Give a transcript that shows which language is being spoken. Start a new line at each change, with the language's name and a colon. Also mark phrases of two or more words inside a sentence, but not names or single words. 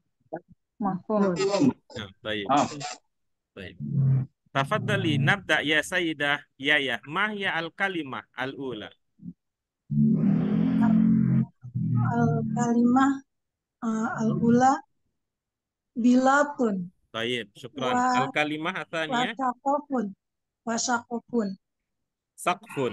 Arabic: Mafhum.
Indonesian: Nah, baik. Baik.
Arabic: تفضلي نبدأ يا سيدة يايا. ما هي الكلمة الأولى? الكلمة الأولى بلاطة
Indonesian: Baik, syukran.
Arabic: wa الكلمة الثانية وسقف وسقف saqfun.